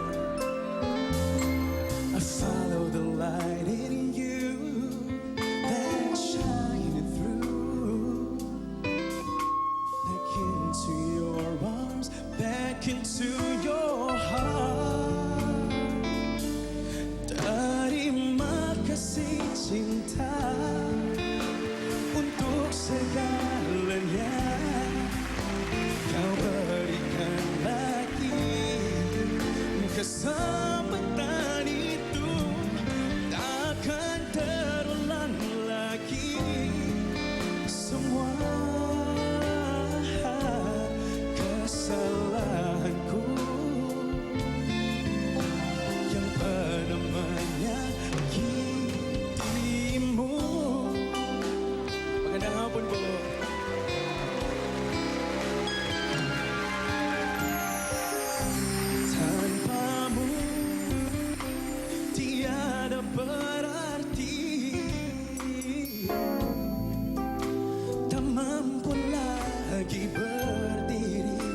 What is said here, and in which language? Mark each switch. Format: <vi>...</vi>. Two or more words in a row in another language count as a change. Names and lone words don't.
<en>I follow the light in you that shining through, back into your arms, back into your heart.</en> <id>Terima kasih cinta untuk segalanya kau berikan lagi. Kesempatan itu takkan terulang lagi. Semua kesalahanku yang pernah menyakitimu.</id> <tl>Magandang hapon po.</tl> <id>Tanpamu tiada berarti, tak mampu lagi berdiri.</id>